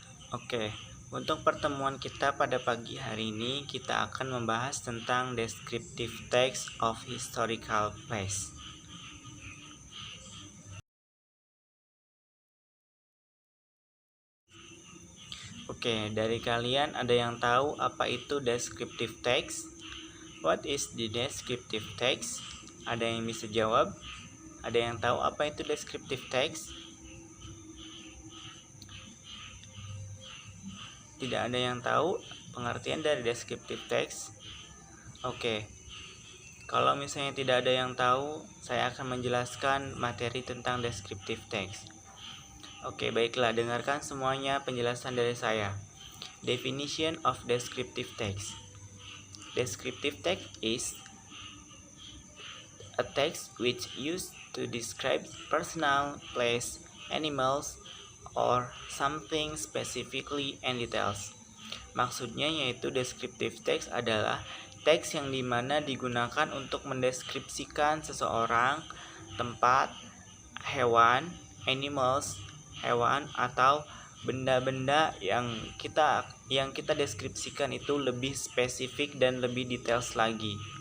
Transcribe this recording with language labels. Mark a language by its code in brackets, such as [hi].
[id] Oke, untuk pertemuan kita pada pagi hari ini kita akan membahas tentang descriptive text of historical place. Oke, dari kalian ada yang tahu apa itu descriptive text? [en] What is the descriptive text? [id] Ada yang bisa jawab? Ada yang tahu apa itu descriptive text? Tidak ada yang tahu pengertian dari descriptive text? Oke. Kalau misalnya tidak ada yang tahu, saya akan menjelaskan materi tentang descriptive text. Oke, baiklah, dengarkan semuanya penjelasan dari saya. [en] Definition of descriptive text. Descriptive text is a text which used to describe personal, place, animals, or something specifically and details. [id] Maksudnya yaitu descriptive text adalah teks yang dimana digunakan untuk mendeskripsikan seseorang, tempat, hewan, animals, hewan atau benda-benda yang kita deskripsikan itu lebih spesifik dan lebih details lagi.